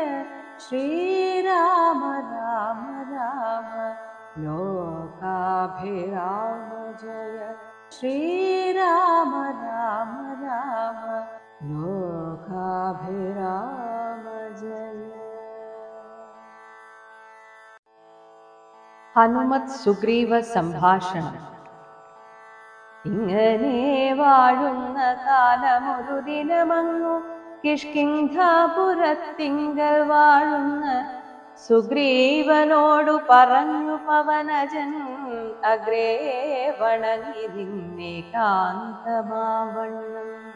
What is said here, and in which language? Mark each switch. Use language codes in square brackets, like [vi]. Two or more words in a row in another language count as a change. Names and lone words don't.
[sa] श्रीराम राम राम लोकाभिराम जय। श्रीराम राम राम लोकाभिराम जय। [ml] ഹനുമത് സുഗ്രീവ സംഭാഷണം. ഇങ്ങനെ വാഴുന്ന കാലമൊരു ദിനമങ്ങു കിഷ്കിന്ധാപുരത്തിങ്കൽ വാഴുന്ന സുഗ്രീവനോടു പറഞ്ഞു പവനജൻ, അഗ്രേ വണങ്ങി നിന്നെ കാന്തമാവണ്ണം.